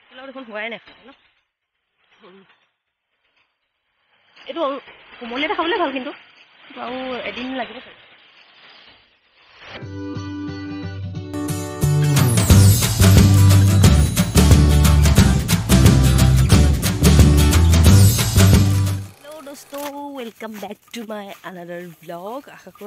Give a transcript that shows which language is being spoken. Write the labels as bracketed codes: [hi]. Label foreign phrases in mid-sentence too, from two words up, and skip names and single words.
[as] দেখোন হোৱাই নাই ন এইটো কোমলীয়া এটা খাবলৈ ভাল কিন্তু আৰু এদিন লাগিব চাগে [en] दोस्तों welcome back to my another vlog [hi] आशा करूँ